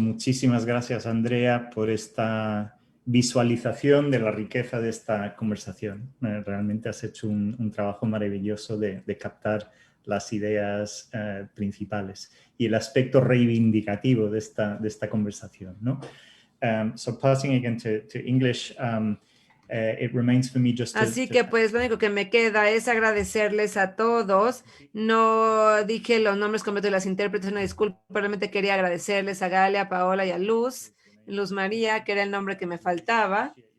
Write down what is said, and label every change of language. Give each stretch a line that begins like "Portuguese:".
Spanish: Muchísimas gracias, Andrea, por esta visualización de la riqueza de esta conversación. Realmente has hecho un trabajo maravilloso de captar las ideas principales y el aspecto reivindicativo de esta conversación, ¿no?
English: So passing again to English, it remains for me just to...
Spanish: Así que pues lo único que me queda es agradecerles a todos. No dije los nombres completos de las intérpretes, una disculpa, realmente quería agradecerles a Galia, a Paola y a Luz María, que era el nombre que me faltaba.